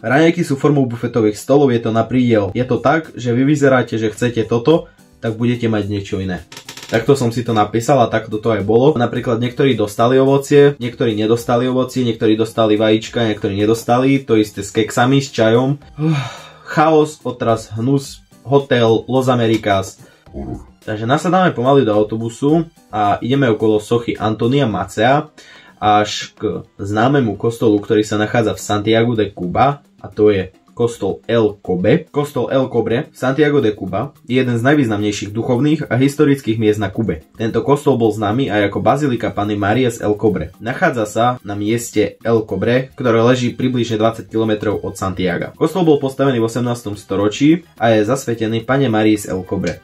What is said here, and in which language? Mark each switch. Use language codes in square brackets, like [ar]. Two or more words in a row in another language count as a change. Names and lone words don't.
[sk] Raňajky sú formou bufetových stolov, je to na prídel. Je to tak, že vy vyzeráte, že chcete toto, tak budete mať niečo iné. Takto som si to napísal a takto to aj bolo. Napríklad niektorí dostali ovocie, niektorí nedostali ovocie, niektorí dostali vajíčka, niektorí nedostali. To isté s keksami, s čajom. Chaos, otras, hnus, hotel, Los Americas. Takže nasadáme pomaly do autobusu a ideme okolo sochy Antonia Macea až k známemu kostolu, ktorý sa nachádza v Santiago de Cuba, a to je kostol El Cobre. Kostol El Cobre v Santiago de Cuba je jeden z najvýznamnejších duchovných a historických miest na Kube. Tento kostol bol známy aj ako Bazilika Panny Márie z El Cobre. Nachádza sa na mieste El Cobre, ktoré leží približne 20 km od Santiaga. Kostol bol postavený v 18. storočí a je zasvetený Panne Márii z El Cobre.